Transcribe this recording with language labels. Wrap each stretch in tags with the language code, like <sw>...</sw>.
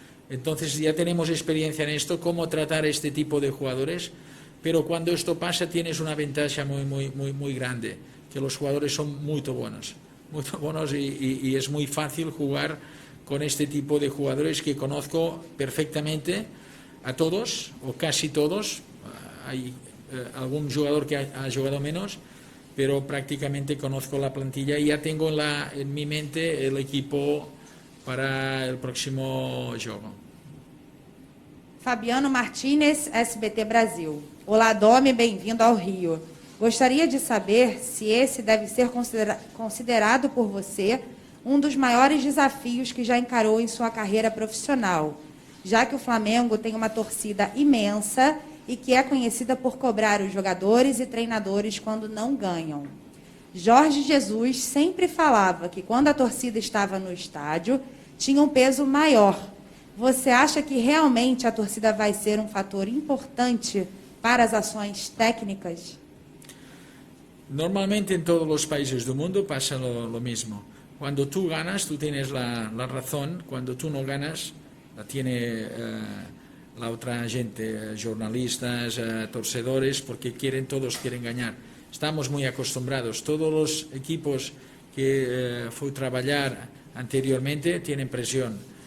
<es>Entonces ya tenemos experiencia en esto, cómo tratar este tipo de jugadores, pero cuando esto pasa tienes una ventaja muy grande, que los jugadores son muy buenos y es muy fácil jugar con este tipo de jugadores que conozco perfectamente a todos, o casi todos. Hay algún jugador que ha jugado menos, pero prácticamente conozco la plantilla y ya tengo en mi mente el equipo para el próximo juego.</es> <pt>Fabiano Martínez, SBT Brasil. Olá, Domi, bem-vindo ao Rio. Gostaria de saber se esse deve ser considerado por você um dos maiores desafios que já encarou em sua carreira profissional, já que o Flamengo tem uma torcida imensa e que é conhecida por cobrar os jogadores e treinadores quando não ganham. Jorge Jesus sempre falava que quando a torcida estava no estádio, tinha um peso maior. Você acha que realmente a torcida vai ser um fator importante para as ações técnicas?</pt> <es>Normalmente en todos los países del mundo pasa lo mismo. Cuando tú ganas, tú tienes la razón. Cuando tú no ganas, la tiene la otra gente, jornalistas, torcedores, porque todos quieren ganar. Estamos muy acostumbrados. Todos los equipos que fui a trabajar anteriormente tienen presión.</es>